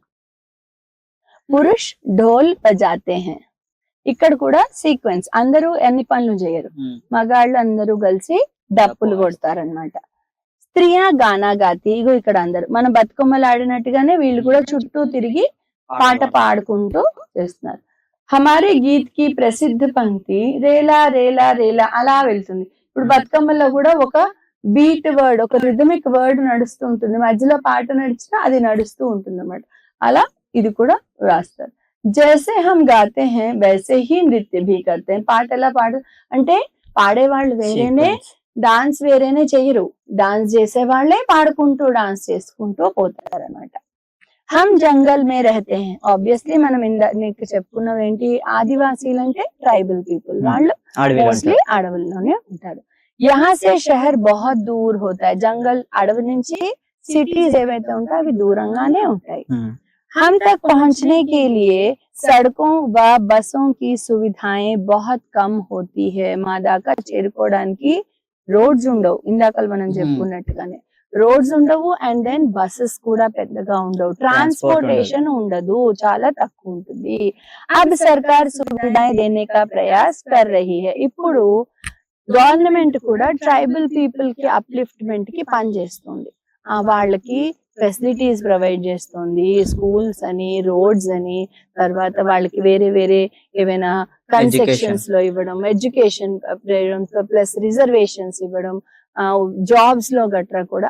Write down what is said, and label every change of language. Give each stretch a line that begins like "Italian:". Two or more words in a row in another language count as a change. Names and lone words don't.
Hindi: पुरुष ढोल बजाते हैं.
Telugu: ఇక్కడ కూడా సీక్వెన్స్. అందరూ ఎన్ని పనులు చేయరు, మగాళ్ళు అందరూ కలిసి డప్పులు కొడతారనమాట.
Hindi: स्त्रियां गाना गाती.
Telugu: ఇగో ఇక్కడ అందరు మన బతుకమ్మలు ఆడినట్టుగానే వీళ్ళు కూడా చుట్టూ తిరిగి పాట పాడుకుంటూ చేస్తున్నారు.
Hindi: हमारे गीत की प्रसिद्ध पंक्ति रेला रेला रेला
Telugu: అలా వెళ్తుంది. ఇప్పుడు బతుకమ్మలో కూడా ఒక
English: beat word,
Telugu: ఒక
English: rhythmic word
Telugu: నడుస్తూ ఉంటుంది. మధ్యలో పాట నడిచినా అది నడుస్తూ ఉంటుంది అన్నమాట. అలా ఇది కూడా రాస్తారు.
Hindi: जैसे हम गाते हैं वैसे ही नृत्य भी करते हैं.
Telugu: పాట ఎలా అంటే పాడేవాళ్ళు వేరేనే, డాన్స్ వేరేనే చెయ్యరు. డాన్స్ చేసే వాళ్ళే పాడుకుంటూ డాన్స్ చేసుకుంటూ పోతారు అన్నమాట.
Hindi: हम जंगल में रहते हैं.
Telugu: ఆబ్వియస్లీ మనం నీకు చెప్పుకున్నాం ఏంటి? ఆదివాసీలు అంటే
English: tribal people.
Telugu: వాళ్ళు మోస్ట్లీ అడవుల్లోనే ఉంటారు.
Hindi: यहाँ से शहर बहुत दूर होता है.
Telugu: జంగల్ అడవి నుంచి సిటీస్ ఏవైతే ఉంటాయో అవి దూరంగానే ఉంటాయి.
Hindi: हम तक पहुंचने के लिए सड़कों व बसों की सुविधाएं बहुत कम होती है.
Telugu: మా దాకా చేరుకోవడానికి రోడ్స్ ఉండవు. ఇందాక మనం చెప్పుకున్నట్టుగానే రోడ్స్ ఉండవు,
English: and then buses
Telugu: కూడా పెద్దగా ఉండవు. ట్రాన్స్పోర్టేషన్ ఉండదు, చాలా తక్కువ ఉంటుంది.
Hindi: अब सरकार सुविधाएं देने का प्रयास कर रही है.
Telugu: ఇప్పుడు గవర్నమెంట్ కూడా
English: tribal people
Telugu: కి అప్లిఫ్ట్మెంట్ కి పనిచేస్తుంది. వాళ్ళకి
English: facilities provide
Telugu: చేస్తుంది. స్కూల్స్ అని, రోడ్స్ అని, తర్వాత వాళ్ళకి వేరే వేరే ఏమైనా కన్సెషన్స్ లో ఇవ్వడం,
English: education plus reservations
Telugu: ఇవ్వడం, జాబ్స్ లో గట్రా కూడా.